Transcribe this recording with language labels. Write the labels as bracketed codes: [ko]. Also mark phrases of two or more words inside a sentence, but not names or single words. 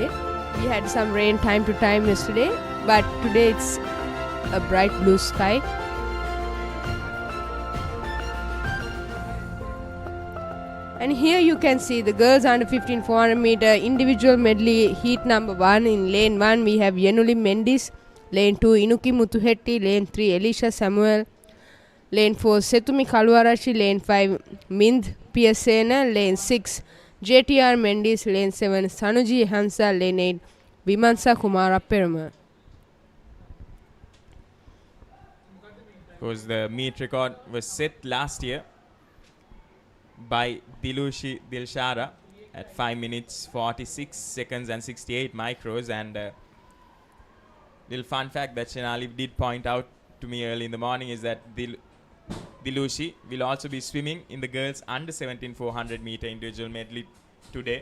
[en] We had some rain time to time yesterday, but today it's a bright blue sky. And here you can see the girls under 15 400 meter individual medley heat number 1. In lane 1 we have Yenuli Mendis. Lane 2 Inuki Muthuhetti, Lane 3 Elisha Samuel, Lane 4 Setumi Kaluarachi, Lane 5 Mind Piasena, Lane 6 JTR Mendis, Lane 7 Sanuji Hansa, Lane 8 Vimansa Kumara Perma. Because the meet record was set last year by Dilushi Dilshara at 5 minutes 46 seconds and 68 micros, and little fun fact that Shenali did point out to me early in the morning is that Dilushi will also be swimming in the girls under 17 400 meter individual medley today.